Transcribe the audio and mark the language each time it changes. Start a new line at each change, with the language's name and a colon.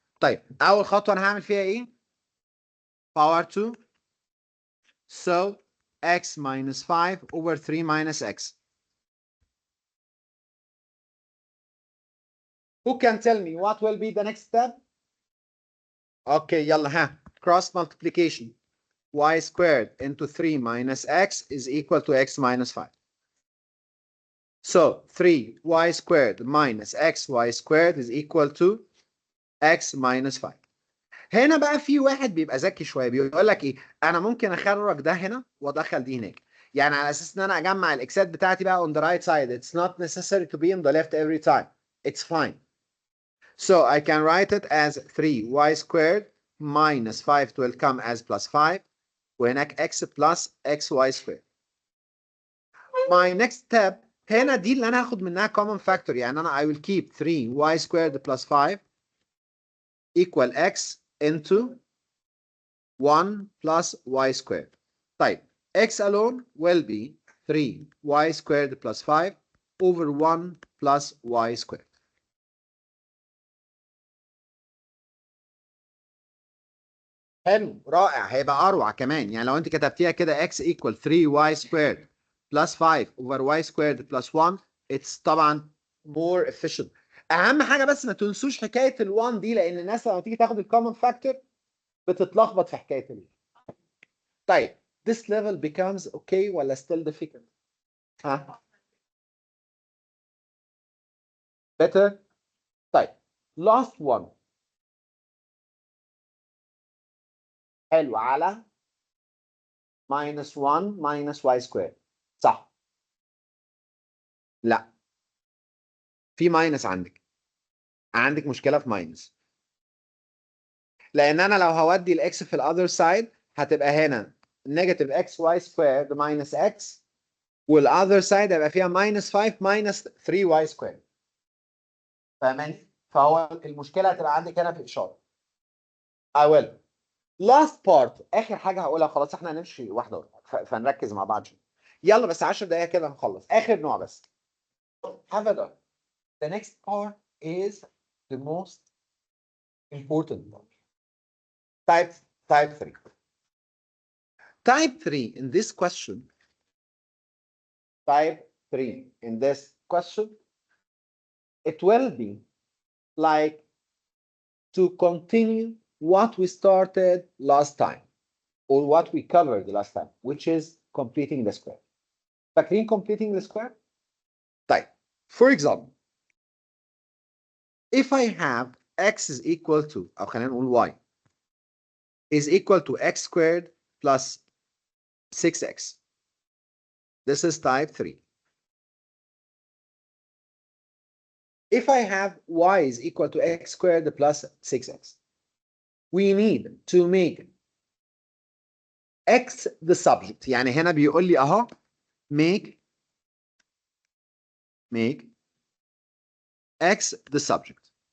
Arabic: طيب اول خطوه انا هعمل فيها ايه؟ باور 2
English: so x minus 5 over 3 minus x. Who can tell me what will be the next step? Okay, يلا ها. Cross multiplication. Y squared into 3 minus x is equal to x minus 5. So 3y squared minus xy squared is equal to x minus 5.
Arabic: هنا بقى في واحد بيبقى ذكي شويه بيقول لك ايه؟ انا ممكن اخرج ده هنا وادخل دي هناك. يعني على اساس ان انا اجمع الاكسات بتاعتي بقى on the right side.
English: It's not necessary to be on the left every time. It's fine. So I can write it as 3y squared minus 5 will come as plus 5 وهناك x plus xy squared. My next step
Arabic: هنا دي اللي انا هاخد منها common factor. يعني انا
English: I will keep 3y squared plus 5 equal x into 1 plus y squared. طيب x alone will be 3y squared plus 5 over 1 plus y squared.
Arabic: حلو رائع. هيبقى اروع كمان. يعني لو انت كتبتيها كده
English: x equal 3y squared plus 5 over y squared plus 1 it's طبعا more efficient.
Arabic: اهم حاجه بس ما تنسوش حكايه ال1 دي لان الناس لما تيجي تاخد الكومن فاكتور بتتلخبط في حكايه ال.
English: طيب this level becomes okay ولا still difficult؟ ها better. طيب last one. حلو على minus 1 minus y squared.
Arabic: صح. لا في ماينس عندك مشكله في ماينس. لان انا لو هودي الاكس في الاذر سايد هتبقى هنا نيجاتيف اكس واي سكويرد ماينس اكس والاذر سايد هيبقى فيها ماينس 5 ماينس 3 واي سكويرد. فاهماني؟ فهو المشكله هتبقى عندك هنا في اشاره.
English: I will.
Arabic: Last part اخر حاجه هقولها خلاص احنا هنمشي واحده واحده فنركز مع بعض شويه. يلا بس 10 دقائق كده نخلص اخر نوع بس.
English: Have a look. The next part is the most important part. Type 3. Type 3 in this question. Type 3 in this question. It will be like to continue what we started last time or what we covered last time, which is completing the square. فاكرين completing the square? طيب, for example, if I have x is equal to
Arabic: أو خلينا نقول
English: y is equal to x squared plus 6x. This is type 3. If I have y is equal to x squared plus 6x, we need to make x the subject.
Arabic: يعني هنا بيقول لي اهو
English: make x the subject.